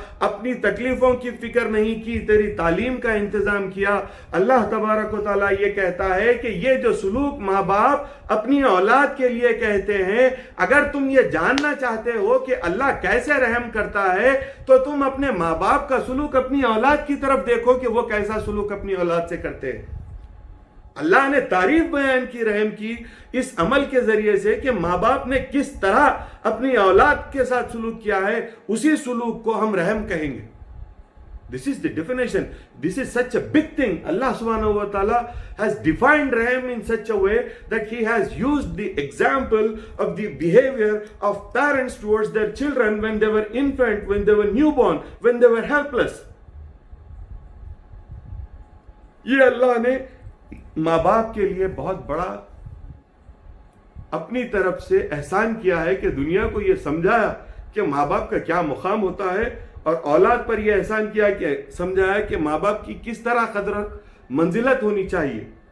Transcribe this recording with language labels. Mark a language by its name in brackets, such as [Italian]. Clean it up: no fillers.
[Urdu] اپنی تکلیفوں کی فکر نہیں کی، تیری تعلیم کا انتظام کیا۔ اللہ تبارک و تعالیٰ یہ کہتا ہے کہ یہ جو سلوک ماں باپ اپنی اولاد کے لیے کہتے ہیں، اگر تم یہ جاننا چاہتے ہو کہ اللہ کیسے رحم کرتا ہے تو تم اپنے ماں باپ کا سلوک اپنی اولاد کی طرف دیکھو کہ وہ کیسا سلوک اپنی اولاد سے کرتے ہیں۔ اللہ نے تعریف بیان کی رحم کی اس عمل کے ذریعے سے کہ ماں باپ نے کس طرح اپنی اولاد کے ساتھ سلوک کیا ہے، اسی سلوک کو ہم رحم کہیں گے۔ [English] This is the definition. This is such a big thing. Allah subhanahu wa ta'ala has defined Rahim in such a way that He has used the example of the behavior of parents towards their children when they were infant, when they were newborn, when they were helpless. [Urdu] یہ اللہ نے ماں باپ کے لیے بہت بڑا اپنی طرف سے احسان کیا ہے کہ دنیا کو یہ سمجھایا کہ ماں باپ کا کیا مقام ہوتا ہے، اور اولاد پر یہ احسان کیا کہ سمجھایا کہ ماں باپ کی کس طرح قدر منزلت ہونی چاہیے۔